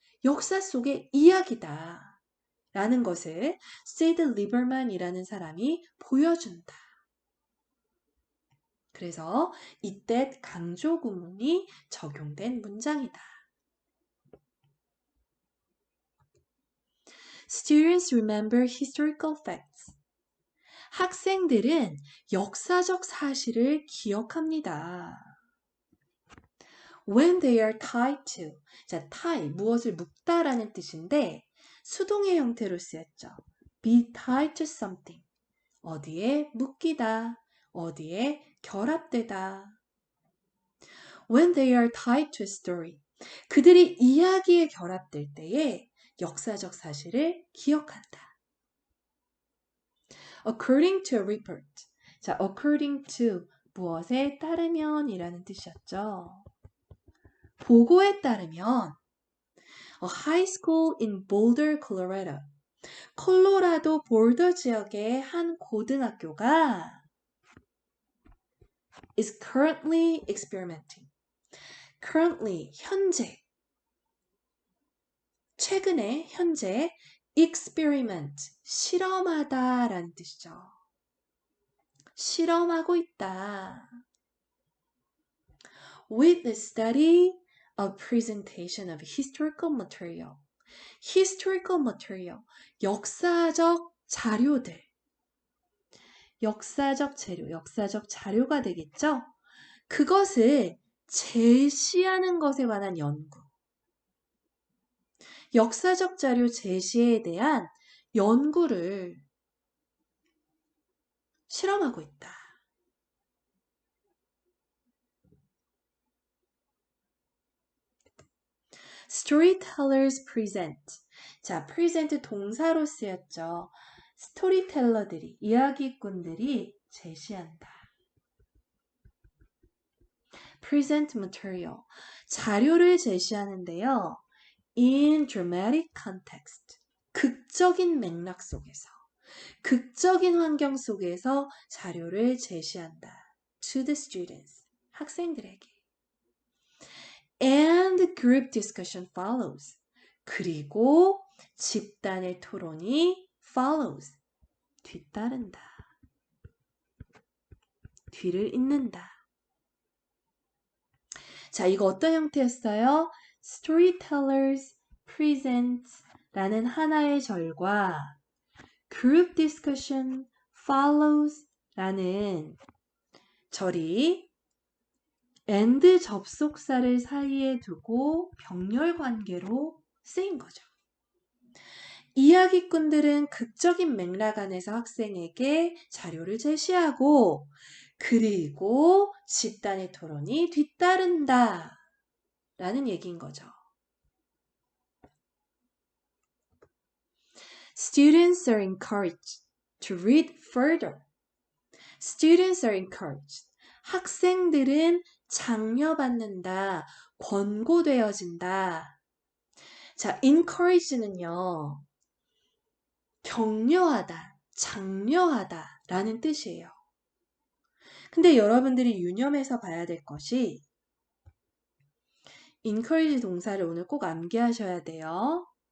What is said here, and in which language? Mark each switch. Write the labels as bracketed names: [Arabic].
[Korean] 역사 속의 이야기다. 라는 것을 세이드 리버만이라는 사람이 보여준다. 그래서 이때 강조 구문이 적용된 문장이다. [English] Students remember historical facts. [Korean] 학생들은 역사적 사실을 기억합니다. [English] When they are tied to. [Korean] 자, tie, 무엇을 묶다라는 뜻인데 수동의 형태로 쓰였죠. [English] Be tied to something. [Korean] 어디에 묶이다, 어디에 결합되다. [English] When they are tied to a story. [Korean] 그들이 이야기에 결합될 때에 역사적 사실을 기억한다. [English] According to a report. [Korean] 자, according to 무엇에 따르면 이라는 뜻이었죠. 보고에 따르면 [English] A high school in Boulder, Colorado. [Korean] 콜로라도 볼더 지역의 한 고등학교가 [English] is currently experimenting. [Korean] currently, 현재. 최근에, 현재, experiment, 실험하다 라는 뜻이죠. 실험하고 있다. [English] With the study of presentation of historical material. historical material, [Korean] 역사적 자료들. 역사적 재료, 역사적 자료가 되겠죠? 그것을 제시하는 것에 관한 연구. 역사적 자료 제시에 대한 연구를 실험하고 있다. [English] Storytellers present. [Korean] 자, present 동사로 쓰였죠. 스토리텔러들이, 이야기꾼들이 제시한다. [English] present material. [Korean] 자료를 제시하는데요. [English] in dramatic context. [Korean] 극적인 맥락 속에서, 극적인 환경 속에서 자료를 제시한다. [English] to the students. [Korean] 학생들에게. [English] And group discussion follows. [Korean] 그리고 집단의 토론이 follows. 뒤따른다. 뒤를 잇는다. 자, 이거 어떤 형태였어요? [English] Storytellers present [Korean] 라는 하나의 절과 [English] group discussion follows [Korean] 라는 절이 and 접속사를 사이에 두고 병렬 관계로 쓰인 거죠. 이야기꾼들은 극적인 맥락 안에서 학생에게 자료를 제시하고 그리고 집단의 토론이 뒤따른다 라는 얘기인 거죠. [English] Students are encouraged to read further. Students are encouraged. [Korean] 학생들은 장려받는다, 권고되어진다. 자, encourage는요, 격려하다, 장려하다 라는 뜻이에요. 근데 여러분들이 유념해서 봐야 될 것이 encourage 동사를 오늘 꼭 암기하셔야 돼요.